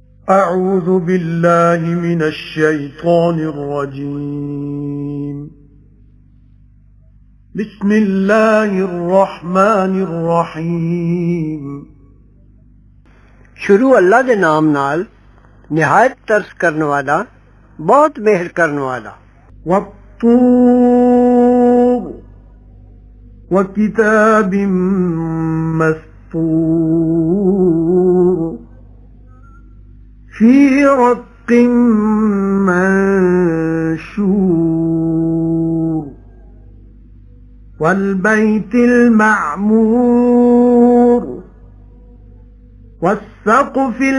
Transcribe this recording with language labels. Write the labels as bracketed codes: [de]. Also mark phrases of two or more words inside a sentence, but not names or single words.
[ar] أعوذ بالله من الشيطان الرجيم. بسم الله الرحمن الرحيم. [pa] شروع اللہ دے نام نال نہایت ترس کرن والا بہت مہر کرن والا. [ar] والطور وكتاب مسطور في رق منشور والبيت المعمور والسقف